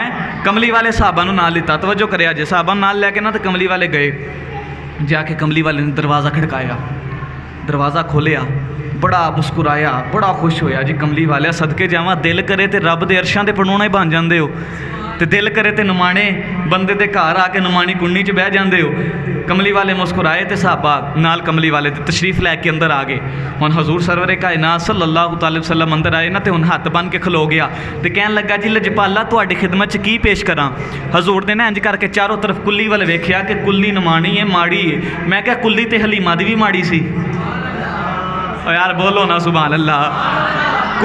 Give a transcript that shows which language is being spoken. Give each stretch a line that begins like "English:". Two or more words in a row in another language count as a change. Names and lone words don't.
Punjabi: کملی والے صحابہ نوں نال لتا، توجہ کریا جے، صحابہ نال لے کے نا تو کملی والے گئے، جا کے کملی والے نے دروازہ کھڑکایا، دروازہ کھولیا، بڑا مسکرایا، بڑا خوش ہویا جی. کملی والے صدقے جاواں دل کرے تو رب دے عرشاں دے پڑونا ہی بن جاتے ہو، تو دل کرے تو نمانے بندے دے گھر آ کے نمانی کنڈی چ بہہ جاتے ہو. کملی والے مسکرائے تو صحابہ نال کملی والے تے تشریف لے کے اندر آ گئے. ہن حضور سرور کائنات
Arabic: صلى الله عليه وسلم
Punjabi: اندر آئے نا، تو ہن ہتھ بن کے کھلو گیا تو کہن لگا جی لجپالا تہاڈی خدمت چ کی پیش کراں. حضور نے نا انج کر کے چاروں طرف کلی وال ویکھیا کہ کلی نمانی ہے ماڑی ہے. میں کیا کلی تو حلیمہ دی بھی ماڑی سی یار، بولو نا
Arabic: سبحان الله.